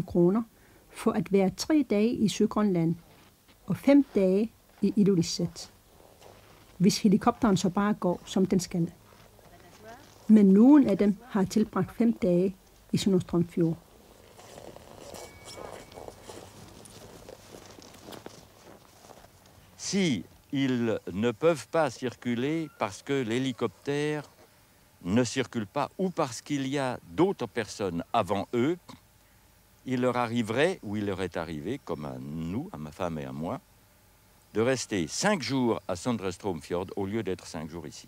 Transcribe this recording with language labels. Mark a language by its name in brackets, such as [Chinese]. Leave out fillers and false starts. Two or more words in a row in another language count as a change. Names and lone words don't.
[Danish] kroner for at være 3 dage i Sydgrønland og 5 dage i Ilulissat, hvis helikopteren så bare går, som den skal. Men nogen af dem har tilbragt 5 dage i Sønderstrøm Fjord. [French] Si ils ne peuvent pas circuler parce que l'hélicoptère ne circule pas ou parce qu'il y a d'autres personnes avant eux, il leur arriverait, ou il leur est arrivé, comme à nous, à ma femme et à moi, de rester 5 jours à Sønderstrøm Fjord au lieu d'être 5 jours ici.